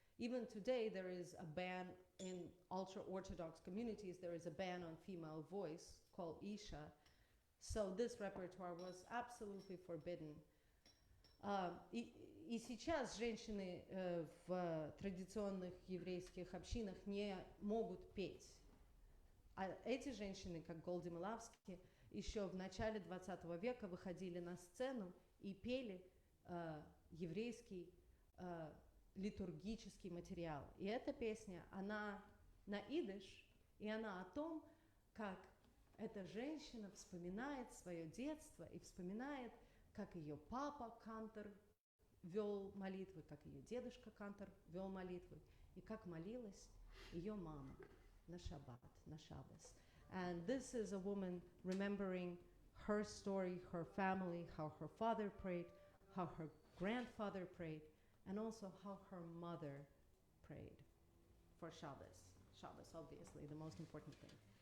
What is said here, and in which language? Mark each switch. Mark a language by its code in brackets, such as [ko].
[en] Even today, there is a ban in ultra-Orthodox communities, there is a ban on female voice called Isha. So this repertoire was absolutely forbidden. [ru] И сейчас женщины в традиционных еврейских общинах не могут петь. А эти женщины, как Голди Мелавски, еще в начале 20 века выходили на сцену и пели еврейский литургический материал. И эта песня, она на идиш, и она о том, как эта женщина вспоминает свое детство и вспоминает, как ее папа Кантор вел молитвы, как ее дедушка Кантор вел молитвы, и как молилась ее мама на шаббат, на шаббас. [en] And this is a woman remembering her story, her family, how her father prayed, how her grandfather prayed, and also how her mother prayed for Shabbos. Shabbos, obviously, the most important thing.